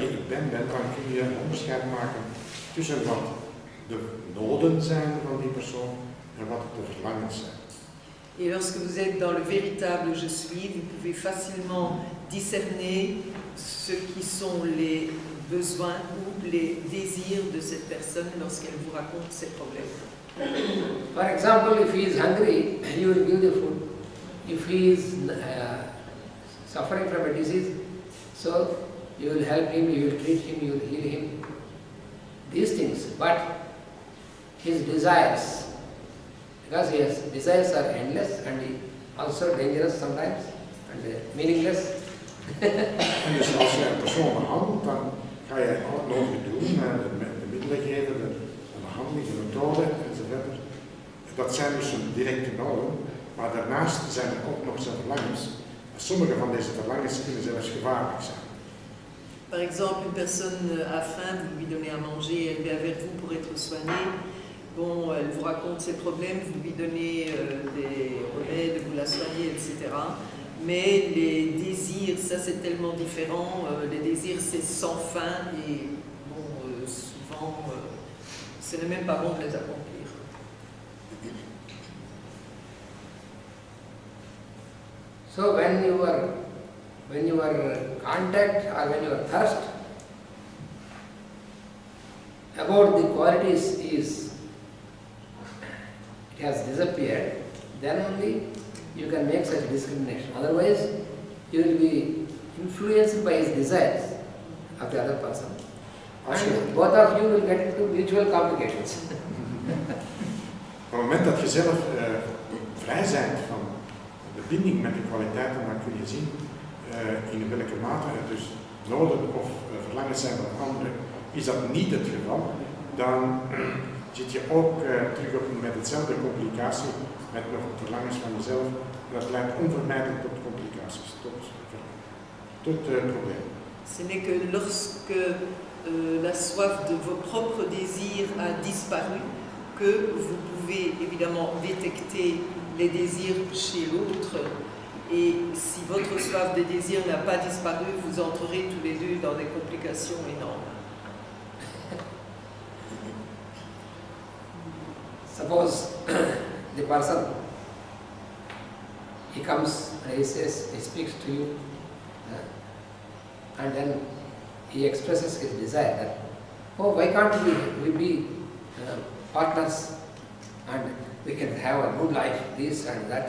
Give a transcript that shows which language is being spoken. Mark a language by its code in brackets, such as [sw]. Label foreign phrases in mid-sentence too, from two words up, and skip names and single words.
[nl] bekend bent, dan kun je een onderscheid maken tussen wat de noden zijn van die persoon en wat de verlangens zijn. [fr] Et lorsque vous êtes dans le véritable je suis, vous pouvez facilement discerner ce qui sont les besoins ou les désirs de cette personne lorsqu'elle vous raconte ses problèmes. [en] For example, if he is hungry, you will give the food. If he is suffering from a disease, so you will help him, you will treat him, you will heal him. These things, but his desires, because his desires are endless and also dangerous sometimes and meaningless. [nl] En dus als je een persoon behandelt, dan ga je al het nodige doen, de middelen geven, de behandeling, de methode enzovoort. Dat zijn dus een directe noden, maar daarnaast zijn er ook nog zijn verlangens. En sommige van deze verlangens kunnen zelfs gevaarlijk zijn. [fr] Par exemple, une personne a faim, vous lui donnez à manger, elle vient vers vous pour être soignée. Bon, elle vous raconte ses problèmes, vous lui donnez des remèdes, vous la soignez, etc. Mais les désirs, ça c'est tellement différent. Les désirs c'est sans fin et bon, souvent ce n'est même pas bon de les accomplir. [en] So when your contact or when your thirst about the qualities it has disappeared, then only you can make such discrimination. Otherwise, you will be influenced by his desires of the other person. And both of you will get into mutual complications. [nl] Op het moment dat je zelf vrij bent van de binding met de kwaliteiten, dan kun je zien in welke mate er dus noden of verlangens zijn van anderen. Is dat niet het geval, dan zit je ook terug met hetzelfde complicatie, met nog verlangens van jezelf. En dat leidt onvermijdelijk tot complicaties, tot problemen. [fr] Ce n'est que lorsque la soif de vos propres désirs a disparu que vous pouvez évidemment détecter les désirs chez l'autre. Et si votre soif de désir n'a pas disparu, vous entrerez tous les deux dans des complications énormes. [en] Suppose the person, he comes and he says, he speaks to you, and then he expresses his desire that, oh, why can't we be partners and we can have a good life, this and that.